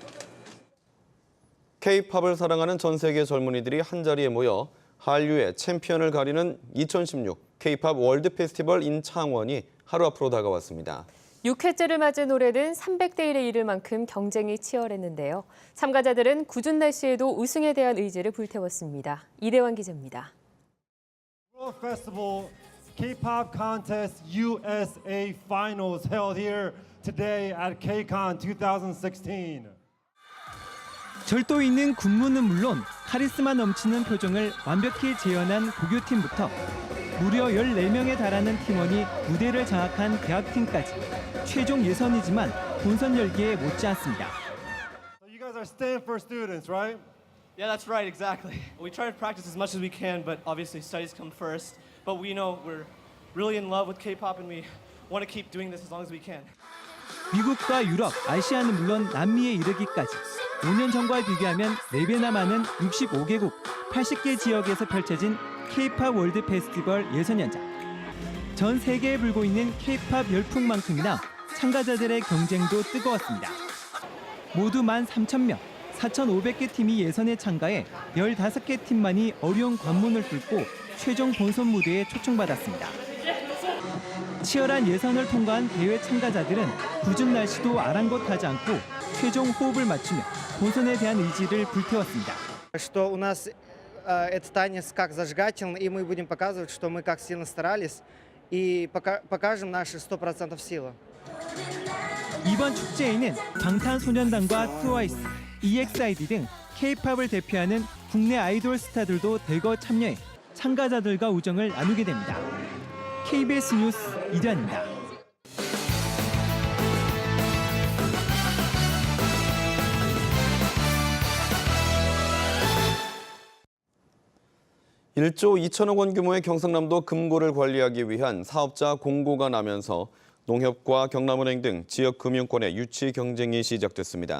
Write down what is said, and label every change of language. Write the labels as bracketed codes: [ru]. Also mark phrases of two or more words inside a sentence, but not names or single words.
[ko] K-팝을 사랑하는 전 세계 젊은이들이 한자리에 모여 한류의 챔피언을 가리는 2016 K-팝 월드 페스티벌 인 창원이 하루 앞으로 다가왔습니다. 6회째를 맞은 올해는 300대 1에 이를 만큼 경쟁이 치열했는데요. 참가자들은 궂은 날씨에도 우승에 대한 의지를 불태웠습니다. 이대환 기자입니다. [en] World Festival K-pop Contest USA Finals held here today at KCON 2016. [ko] 절도 있는 군무는 물론 카리스마 넘치는 표정을 완벽히 재현한 고교팀부터 무려 14명에 달하는 팀원이 무대를 장악한 대학팀까지 최종 예선이지만 본선 열기에 못지않습니다. [en] So you guys are Stanford students, right? Yeah, that's right, exactly. We try to practice as much as we can, but obviously studies come first. But we know we're really in love with K-pop and we want to keep doing this as long as we can. [ko] 미국과 유럽, 아시아는 물론 남미에 이르기까지 5년 전과 비교하면 4배나 많은 65개국 80개 지역에서 펼쳐진 K-팝 월드 페스티벌 예선 현장. 전 세계에 불고 있는 K-팝 열풍만큼이나 참가자들의 경쟁도 뜨거웠습니다. 모두 13,000명, 4,500개 팀이 예선에 참가해 15개 팀만이 어려운 관문을 뚫고 최종 본선 무대에 초청받았습니다. 치열한 예선을 통과한 대회 참가자들은 궂은 날씨도 아랑곳하지 않고 최종 호흡을 맞추며 본선에 대한 의지를 불태웠습니다. [ru] Что у нас этот танец как зажигательный, и мы будем показывать, что мы как сильно старались, и покажем наши 100% силы. [ko] 이번 축제에는 방탄소년단과 트와이스, EXID 등 K-팝을 대표하는 국내 아이돌 스타들도 대거 참여해 참가자들과 우정을 나누게 됩니다. KBS 뉴스 이대환입니다. (1조 2천억 원) 규모의 경상남도 금고를 관리하기 위한 사업자 공고가 나면서 농협과 경남은행 등 지역 금융권의 유치 경쟁이 시작됐습니다.